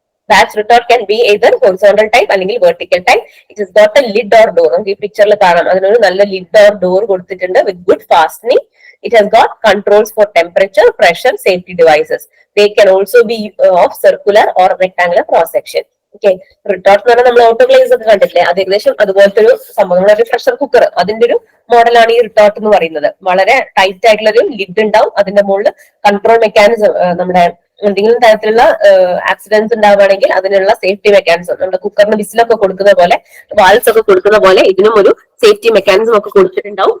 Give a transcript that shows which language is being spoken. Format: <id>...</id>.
<en>Batch retort can be either horizontal type</en> <ml>അല്ലെങ്കിൽ</ml> <en>vertical type. It has got a lid or door.</en> <ml>നമുക്ക് ഈ പിക്ചറിൽ കാണാം, അതിനൊരു നല്ല ലിഡ് ഓർ ഡോർ കൊടുത്തിട്ടുണ്ട്</ml> <en>with good fastening. It has got controls for temperature, pressure, safety devices. They can also be of circular or rectangular cross section.</en> <ml>Okay, retort എന്ന് പറഞ്ഞാൽ നമ്മൾ ഓട്ടോക്ലേവ്സ് ഒക്കെ കണ്ടിട്ടില്ലേ, അത് ഏകദേശം അതുപോലത്തെ ഒരു സംഭവം. നമ്മളൊരു പ്രഷർ കുക്കർ, അതിന്റെ ഒരു മോഡലാണ് ഈ റിട്ടോർട്ട് എന്ന് പറയുന്നത്. വളരെ ടൈറ്റ് ആയിട്ടുള്ള ഒരു ലിഡ് ഉണ്ടാവും, അതിന്റെ മുകളിൽ കൺട്രോൾ മെക്കാനിസം, നമ്മുടെ എന്തെങ്കിലും തരത്തിലുള്ള ആക്സിഡൻസ് ഉണ്ടാവുകയാണെങ്കിൽ അതിനുള്ള സേഫ്റ്റി മെക്കാനിസം, നമ്മുടെ കുക്കറിന് വിസിലൊക്കെ കൊടുക്കുന്ന പോലെ, വാൾസ് ഒക്കെ കൊടുക്കുന്ന പോലെ ഇതിനും ഒരു സേഫ്റ്റി മെക്കാനിസം ഒക്കെ കൊടുത്തിട്ടുണ്ടാവും.</ml>